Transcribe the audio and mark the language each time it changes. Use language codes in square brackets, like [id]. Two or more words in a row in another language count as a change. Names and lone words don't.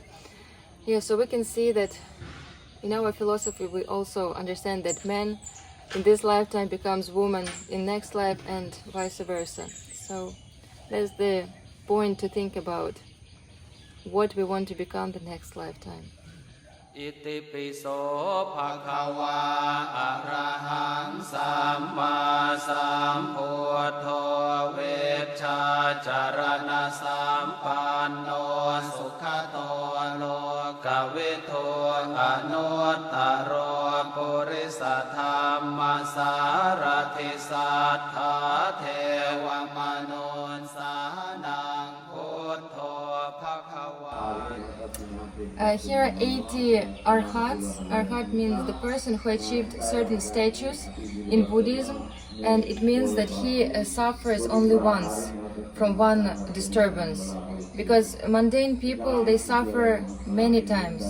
[en] Yeah, so we can see that in our philosophy we also understand that man in this lifetime becomes woman in next life and vice versa. So that's the point to think about what we want to become the next lifetime. [pi] Iti piso bhagava arahang samma sambuddho veccha charana sampanno sukhato lokavito anuttaro purisa dhamma sarathi sattha deva manunsanang buddho bhagava. [en] Here are 80 arhats. Arhat means the person who achieved certain status in Buddhism, and it means that he suffers only once from one disturbance. Because mundane people, they suffer many times.